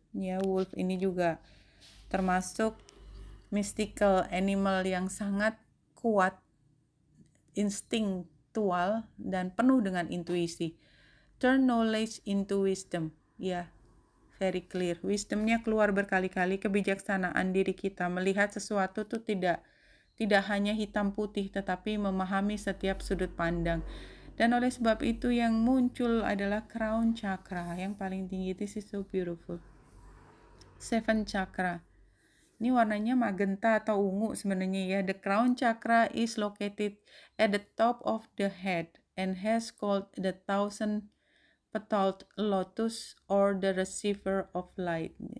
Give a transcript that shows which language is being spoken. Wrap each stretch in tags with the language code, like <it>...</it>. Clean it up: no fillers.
<id>Ya, wolf ini juga termasuk mystical animal yang sangat kuat, instinctual, dan penuh dengan intuisi.</id> <en>Turn knowledge into wisdom.</en> <id>Ya,</id> <en>very clear.</en> <id>Wisdomnya keluar berkali-kali, kebijaksanaan diri kita melihat sesuatu itu tidak hanya hitam putih, tetapi memahami setiap sudut pandang. Dan oleh sebab itu yang muncul adalah crown chakra yang paling tinggi.</id> <en>This is so beautiful. 7 chakra.</en> <id>Ini warnanya magenta atau ungu sebenarnya ya.</id> <en>The crown chakra is located at the top of the head and has called the 1,000-petaled lotus or the receiver of light.</en>